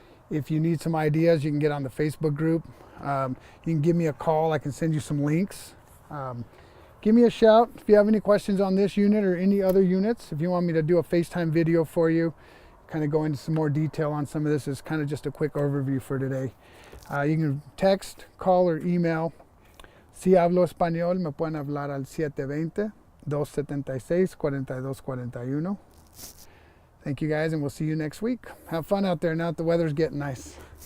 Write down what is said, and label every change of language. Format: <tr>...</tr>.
<en>If you need some ideas, you can get on the Facebook group. You can give me a call. I can send you some links. Give me a shout if you have any questions on this unit or any other units. If you want me to do a FaceTime video for you, kind of go into some more detail on some of this. It's kind of just a quick overview for today. You can text, call, or email.</en> <es>Si hablo español, me pueden hablar al 720-276-4241.</es> <en>Thank you guys, and we'll see you next week. Have fun out there now that the weather's getting nice.</en>